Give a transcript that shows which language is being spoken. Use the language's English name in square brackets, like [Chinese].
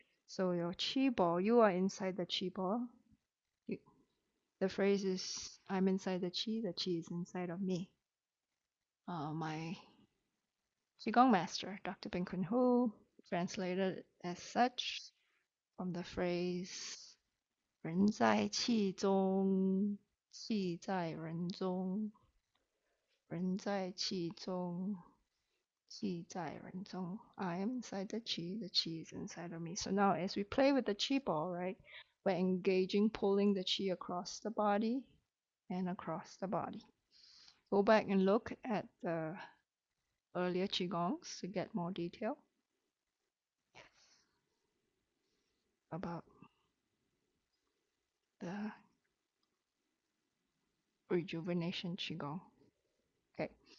[English] So your chi ball, you are inside the chi ball. You, the phrase is, I'm inside the chi is inside of me. My Qigong master, Dr. Bin Kun Hu, translated as such from the phrase [Chinese] 人在气中气在人中，人在气中，气在人中. [English] I am inside the chi is inside of me. So now as we play with the chi ball, right, we're engaging, pulling the chi across the body and across the body. Go back and look at the earlier qigongs to get more detail about the Rejuvenation Qigong. Okay.